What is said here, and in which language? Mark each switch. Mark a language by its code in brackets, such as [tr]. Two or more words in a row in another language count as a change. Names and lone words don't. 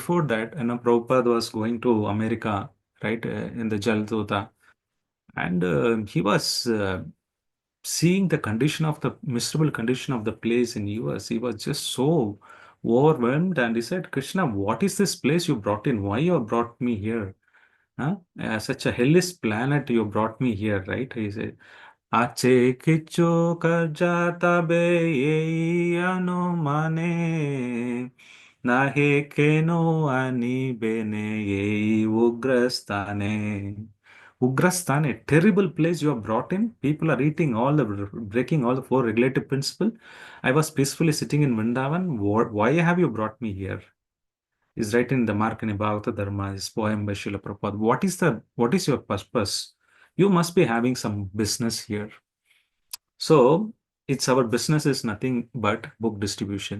[en] Before that, Prabhupada was going to America, right, in the Jalduta, and he was seeing the condition of the miserable condition of the place in US. He was just so overwhelmed, and he said, Krishna, what is this place you brought in? Why you have brought me here? Huh? Such a hellish planet you brought me here, right? He said, [bn] আছে কিছু কার্যটা বে যে অনুমানে নহে কেন আনি বেনে যে উগ্রস্থানে. [en] Ugrastane, terrible place you have brought in. People are eating breaking all the 4 regulative principle. I was peacefully sitting in Vrindavan. Why have you brought me here? Is written in the Markani Bhagavata Dharma, his poem by Srila Prabhupada. What is your purpose? You must be having some business here. So it's our business is nothing but book distribution.